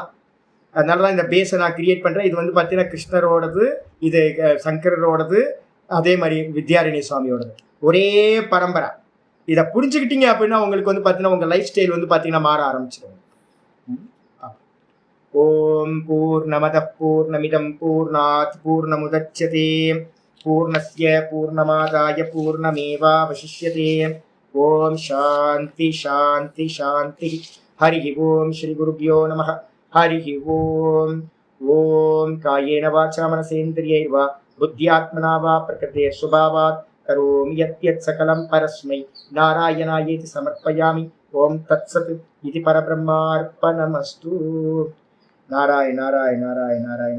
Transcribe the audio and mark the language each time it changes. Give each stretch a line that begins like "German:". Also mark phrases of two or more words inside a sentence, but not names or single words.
Tamil: அதனாலதான் இந்த பேஸை நான் கிரியேட் பண்றேன். இது வந்து பாத்தீங்கன்னா கிருஷ்ணரோடது, இது சங்கரோடது, அதே மாதிரி வித்யாரண்ய சுவாமியோடது, ஒரே பரம்பரை. இதை புரிஞ்சுக்கிட்டீங்க அப்படின்னா உங்களுக்கு வந்து பாத்தீங்கன்னா உங்க
English: life style
Tamil: வந்து பாத்தீங்கன்னா மாற ஆரம்பிச்சிடும்.
Sanskrit: ओम् पूर्णमदः पूर्णमिदं पूर्णात् पूर्णमुदच्यते पूर्णस्य पूर्णमादाय पूर्णमेवावशिष्यते. ओम् शान्ति शान्ति शान्ति. हरि ओम्. श्री गुरुभ्यो नमः. हरि ओम्. ओम् कायेन वाचा मनसेन्द्रियैर्वा बुद्ध्यात्मना वा प्रकृतेः स्वभावात् करोमि यद्यत् सकलं परस्मै नारायणायेति समर्पयामि. ओम् तत्सत् इदं परब्रह्मार्पणमस्तु. நாராயண நாராயண நாராயண நாராயண.